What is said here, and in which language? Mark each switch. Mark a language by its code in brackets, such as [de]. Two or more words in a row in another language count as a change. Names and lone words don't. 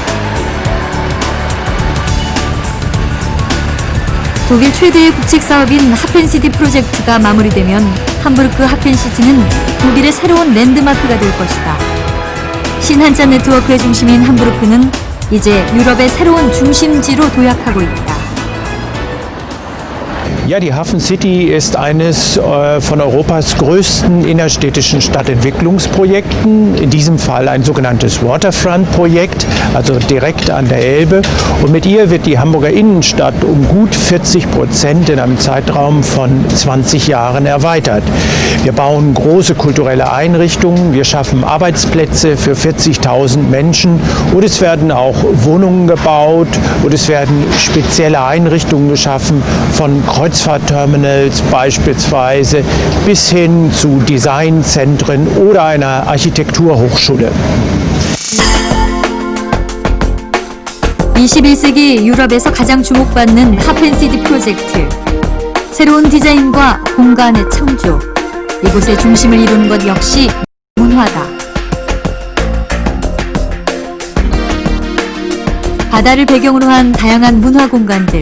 [ko] 독일 최대의 국책 사업인 하펜시티 프로젝트가 마무리되면 함부르크 하펜시티는 독일의 새로운 랜드마크가 될 것이다. 신한자 네트워크의 중심인 함부르크는 이제 유럽의 새로운 중심지로 도약하고 있다. [de] Ja, die Hafen City ist eines von Europas größten innerstädtischen Stadtentwicklungsprojekten. In diesem Fall ein sogenanntes Waterfront-Projekt, also direkt an der Elbe. Und mit ihr wird die Hamburger Innenstadt um gut 40% in einem Zeitraum von 20 Jahren erweitert. Wir bauen große kulturelle Einrichtungen, wir schaffen Arbeitsplätze für 40.000 Menschen und es werden auch Wohnungen gebaut und es werden spezielle Einrichtungen geschaffen von Kreuzfahrtterminals beispielsweise bis hin zu Designzentren oder einer Architekturhochschule. [ko] 21세기 유럽에서 가장 주목받는 하펜시티 프로젝트. 새로운 디자인과 공간의 창조. 이곳의 중심을 이루는 것 역시 문화다. 바다를 배경으로 한 다양한 문화 공간들.